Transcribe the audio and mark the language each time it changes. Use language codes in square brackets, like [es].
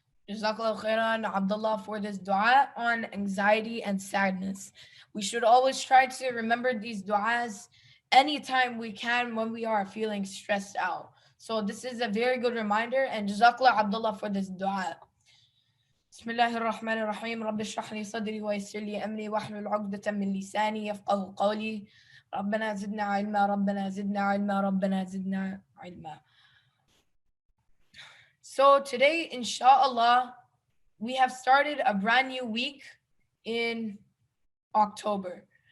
[en] Jazakallah khairan, Abdullah, for this dua on anxiety and sadness. We should always try to remember these duas anytime we can when we are feeling stressed out. So this is a very good reminder, and Jazakallah Abdullah for this dua. [ar] بسم الله الرحمن الرحيم رب اشرح لي صدري ويسر لي أمري واحلل عقدة من لساني يفقهوا قولي ربنا زدنا علما ربنا زدنا علما ربنا زدنا علما. [en] So today, inshallah, we have started a brand new week in October.